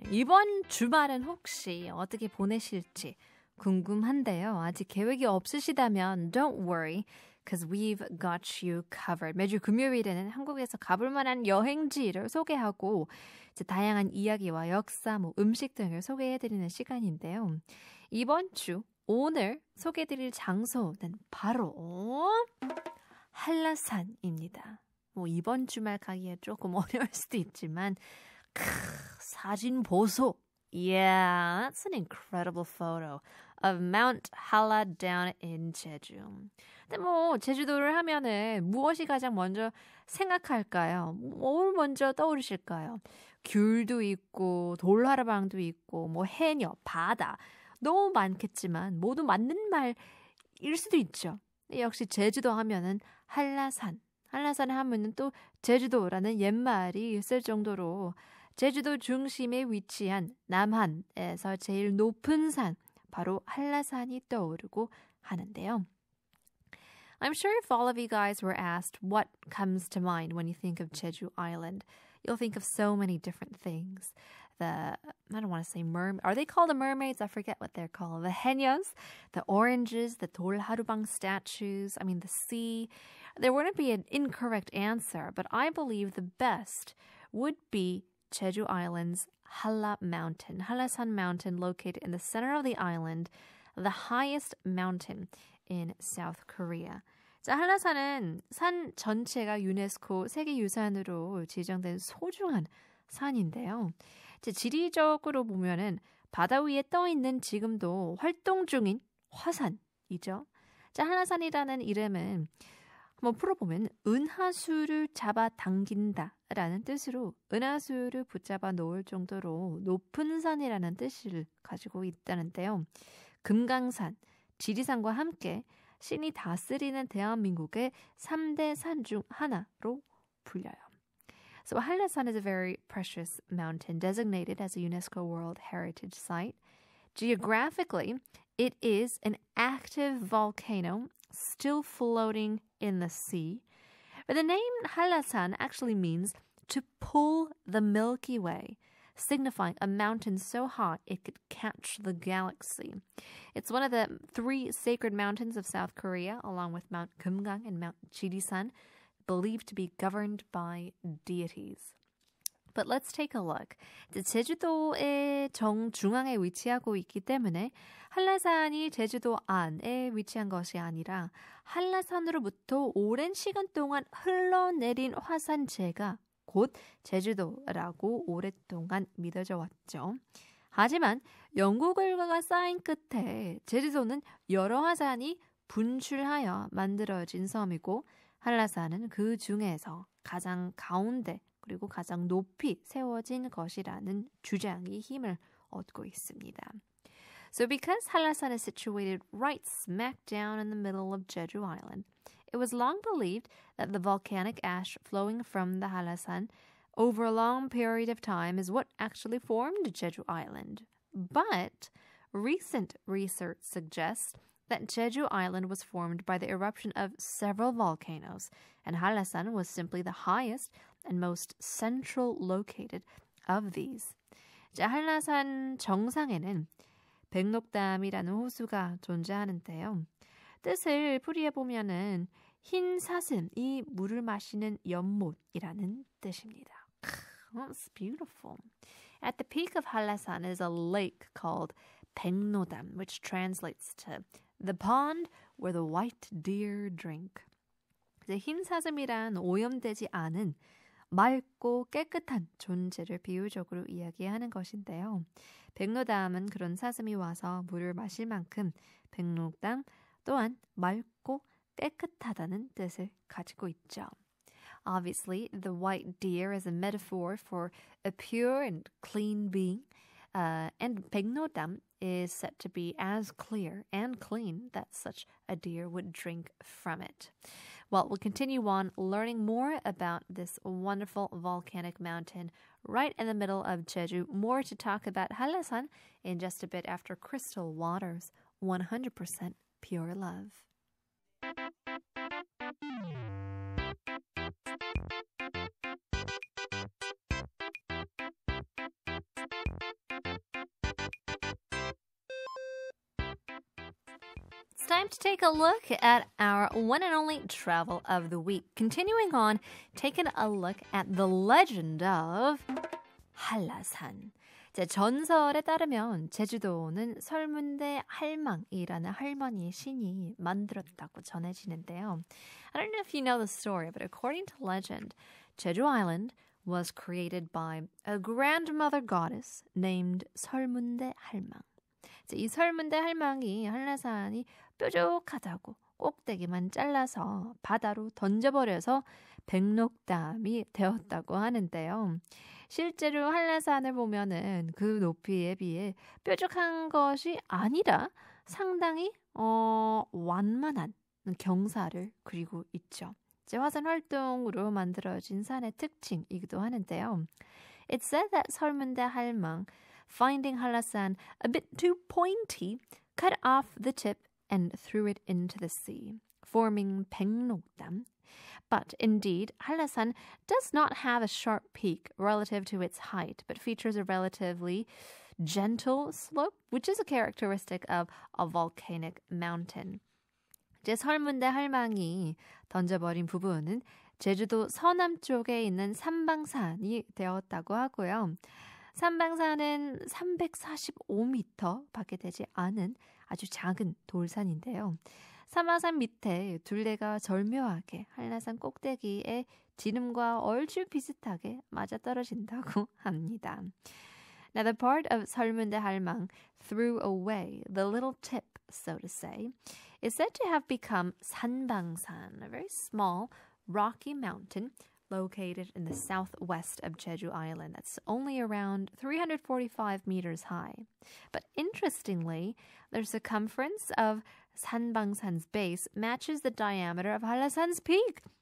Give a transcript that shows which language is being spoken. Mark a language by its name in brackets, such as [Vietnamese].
[Korean] 이번 주말은 혹시 어떻게 보내실지 궁금한데요. 아직 계획이 없으시다면 [English] don't worry, because we've got you covered. [Korean] 매주 금요일에는 한국에서 가볼 만한 여행지를 소개하고 이제 다양한 이야기와 역사, 음식 등을 소개해드리는 시간인데요. 이번 주 오늘 소개해드릴 장소는 바로 한라산입니다. 이번 주말 가기에 조금 어려울 수도 있지만 사진 보소. [English] Yeah, that's an incredible photo of Mount Halla down in Jeju. [Korean] 근데 제주도를 하면은 무엇이 가장 먼저 생각할까요? 뭘 먼저 떠오르실까요? 귤도 있고 돌하르방도 있고 해녀, 바다 너무 많겠지만 모두 맞는 말일 수도 있죠. 역시 제주도 하면은 한라산. 한라산에 하면은 또 제주도라는 옛말이 있을 정도로 제주도 중심에 위치한 남한에서 제일 높은 산, 바로 한라산이 떠오르고 하는데요. [English] I'm sure if all of you guys were asked what comes to mind when you think of Jeju Island, you'll think of so many different things. I don't want to say are they called the mermaids? I forget what they're called. The henyos, the oranges, the 돌하루방 statues, the sea. There wouldn't be an incorrect answer, but I believe the best would be Jeju Island's Halla Mountain. Hallasan Mountain, located in the center of the island, the highest mountain in South Korea. [Korean] 자, 한라산은 산 전체가 유네스코 세계유산으로 지정된 소중한 산인데요. 지리적으로 보면은 바다 위에 떠 있는 지금도 활동 중인 화산이죠. 자, 한라산이라는 이름은 풀어보면 은하수를 잡아당긴다라는 뜻으로 은하수를 붙잡아 놓을 정도로 높은 산이라는 뜻을 가지고 있다는데요. 금강산, 지리산과 함께 신이 다스리는 대한민국의 3대 산 중 하나로 불려요. [English] So Hallasan is a very precious mountain designated as a UNESCO World Heritage Site. Geographically, it is an active volcano still floating in the sea. But the name Hallasan actually means to pull the Milky Way, signifying a mountain so high it could catch the galaxy. It's one of the 3 sacred mountains of South Korea, along with Mount Kumgang and Mount Jirisan, believed to be governed by deities. But let's take a look. [Korean] 제주도의 정중앙에 위치하고 있기 때문에 한라산이 제주도 안에 위치한 것이 아니라 한라산으로부터 오랜 시간 동안 흘러내린 화산재가 곧 제주도라고 오랫동안 믿어져 왔죠. 하지만 연구 결과가 쌓인 끝에 제주도는 여러 화산이 분출하여 만들어진 섬이고 한라산은 그 중에서 가장 가운데 그리고 가장 높이 세워진 것이라는 주장이 힘을 얻고 있습니다. [English] So because Hallasan is situated right smack down in the middle of Jeju Island, it was long believed that the volcanic ash flowing from the Hallasan over a long period of time is what actually formed Jeju Island. But recent research suggests that Jeju Island was formed by the eruption of several volcanoes, and Hallasan was simply the highest and most central located of these. [Korean] 자, 한라산 정상에는 백록담이라는 호수가 존재하는데요. 뜻을 풀이해보면은 흰 사슴이 물을 마시는 연못이라는 뜻입니다. [English] That's beautiful. At the peak of Hallasan is a lake called 백록담, which translates to the pond where the white deer drink. [Korean] 흰 사슴이란 오염되지 않은 맑고 깨끗한 존재를 비유적으로 이야기하는 것인데요. 백록담은 그런 사슴이 와서 물을 마실 만큼 백록담 또한 맑고 깨끗하다는 뜻을 가지고 있죠. [English] Obviously, the white deer is a metaphor for a pure and clean being, and 백록담 is said to be as clear and clean that such a deer would drink from it. Well, we'll continue on learning more about this wonderful volcanic mountain right in the middle of Jeju. More to talk about Hallasan in just a bit after Crystal Waters, 100% Pure Love. It's time to take a look at our one and only travel of the week. Continuing on, taking a look at the legend of 한라산. [Korean] 전설에 따르면 제주도는 설문대 할망이라는 할머니의 신이 만들었다고 전해지는데요. [English] I don't know if you know the story, but according to legend, Jeju Island was created by a grandmother goddess named 설문대 할망. [Korean] 이 설문대 할망이 한라산이 뾰족하다고 꼭대기만 잘라서 바다로 던져버려서 백록담이 되었다고 하는데요. 실제로 한라산을 보면은 그 높이에 비해 뾰족한 것이 아니라 상당히 완만한 경사를 그리고 있죠. 화산 활동으로 만들어진 산의 특징이기도 하는데요. [English] It said that 설문대 할망, finding 한라산 a bit too pointy, cut off the tip and threw it into the sea, forming 백록담. But indeed, 한라산 does not have a sharp peak relative to its height, but features a relatively gentle slope, which is a characteristic of a volcanic mountain. [Korean] 설문대 할망이 던져버린 부분은 제주도 서남쪽에 있는 삼방산이 되었다고 하고요. 삼방산은 345m 밖에 되지 않은 아주 작은 돌산인데요. 삼방산 밑에 둘레가 절묘하게 한라산 꼭대기에 지름과 얼추 비슷하게 맞아떨어진다고 합니다. [English] Now the part of 설문대 할망 threw away the little tip, so to say, is said to have become 산방산, a very small rocky mountain located in the southwest of Jeju Island. That's only around 345 meters high. But interestingly, the circumference of 산방산's base matches the diameter of 한라산's peak.